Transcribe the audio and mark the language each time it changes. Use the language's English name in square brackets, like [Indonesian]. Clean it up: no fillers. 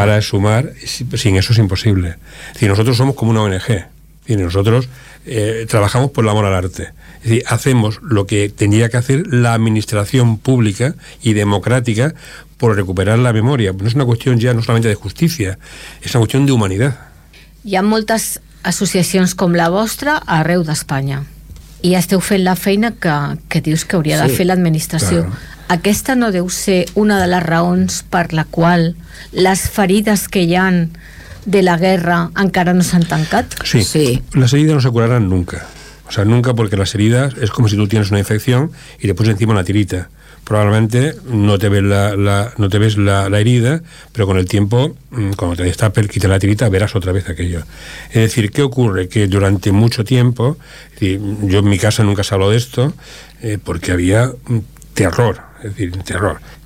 [Spanish] Para sumar, sin eso es imposible. Si nosotros somos como una ONG, y nosotros trabajamos por el amor al arte. Es decir, hacemos lo que tendría que hacer la administración pública y democrática por recuperar la memoria. No es una cuestión ya no solamente de justicia, es una cuestión de humanidad. [Catalan] Ya moltes associacions com la vostra arreu d'Espanya i esteu fent la feina que dius que hauria de fer l'administració. Claro. Aquesta no deu ser una de les raons per la qual les ferides que hi ha de la guerra encara no s'han tancat? Sí. Sí, les ferides no se curaran nunca. [Spanish] O sea, nunca, porque las heridas es como si tú tienes una infección y le pones encima una tirita. Probablemente no te ves la herida, pero con el tiempo, cuando te destape, quita la tirita, verás otra vez aquello. Es decir, ¿qué ocurre? Que durante mucho tiempo, yo en mi casa nunca se habló de esto, porque había terror, es decir, terror.